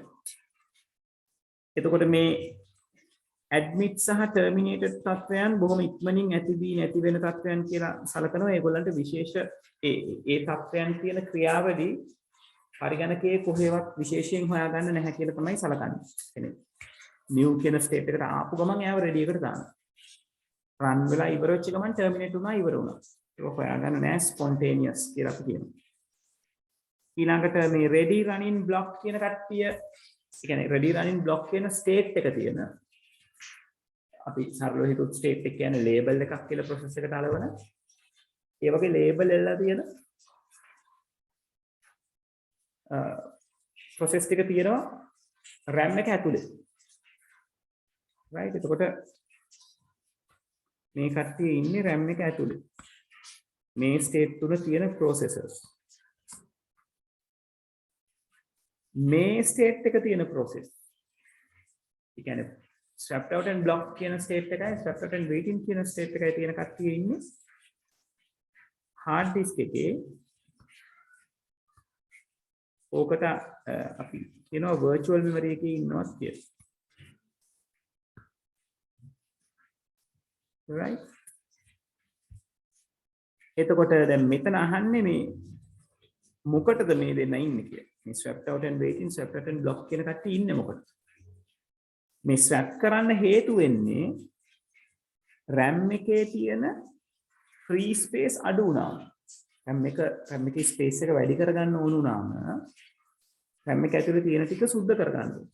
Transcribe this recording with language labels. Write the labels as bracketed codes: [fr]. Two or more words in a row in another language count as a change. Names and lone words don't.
[si] එතකොට මේ admit සහ terminated තත්ත්වයන් බොහොම ඉක්මනින් ඇති වී නැති වෙන තත්ත්වයන් කියලා සලකනවා ඒගොල්ලන්ට විශේෂ ඒ තත්ත්වයන් කියන ක්‍රියාවලිය පරිගණකයේ කොහෙවත් විශේෂයෙන් හොයාගන්න නැහැ කියලා තමයි සලකන්නේ කියන්නේ new කියන state එකට ආපු ගමන් එයාව ready එකට දානවා run වෙලා ඉවර වෙච්ච ගමන් terminate වුණා ඉවර වුණා ඒක හොයාගන්න නෑ spontaneous කියලා අපි කියනවා ඊළඟට මේ [en] ready running block [si] කියන කට්ටිය ඒ කියන්නේ [en] ready running block [si] කියන state එක තියෙන අපි සරලව හිතුවොත් state එක කියන්නේ label එකක් කියලා process එකට අලවන ඒ වගේ label එල්ලලා තියෙන process ටික තියෙනවා RAM එක ඇතුලේ right එතකොට මේ කට්ටිය ඉන්නේ RAM එක ඇතුලේ මේ state තුල තියෙන processors මේ state එක තියෙන process ඒ කියන්නේ [en] swept out and block [si] කියන state එකයි [en] swept out and waiting [si] කියන state එකයි තියෙන කට්ටිය ඉන්නේ [en] hard disk [si] එකේ ඕකට අපි කියනවා [en] virtual memory [si] එකේ ඉන්නවා කියලා right එතකොට දැන් මෙතන අහන්නේ මේ මොකටද මේ දෙන්න ඉන්නේ කියලා. මේ [en] swapped out and waiting, swapped out and block [si] කියන කට්ටිය ඉන්නේ මොකටද? මේ swap කරන්න හේතු වෙන්නේ RAM එකේ තියෙන [en] free space [si] අඩු වුණාම. RAM එකේ space එක වැඩි කරගන්න ඕන වුණාම RAM එක ඇතුලේ තියෙන ටික සුද්ධ කරගන්න ඕනේ.